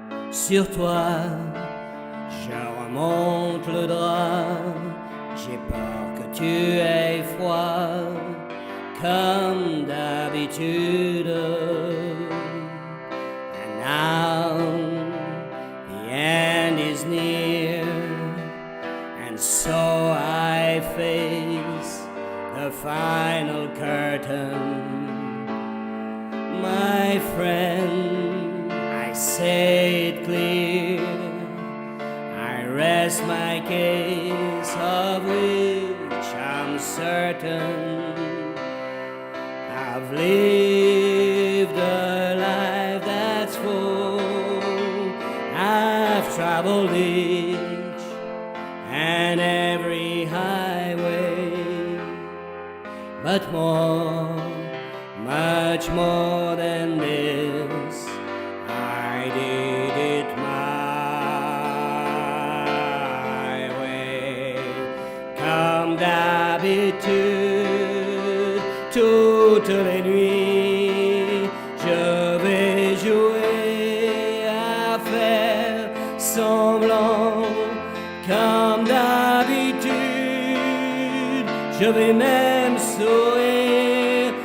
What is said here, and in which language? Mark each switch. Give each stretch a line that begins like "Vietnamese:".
French: Sur toi, je remonte le drap. J'ai peur que tu aies froid comme d'habitude.
English: And now the end is near, and so I face the final curtain. My friend, I say it clear, I rest my case, of which I'm certain. I've lived a life that's full. I've traveled each and every highway, but more, much more than this, I did it my way.
French: Comme d'habitude, toutes les nuits, je vais jouer à faire semblant. Comme d'habitude, je vais même sourire.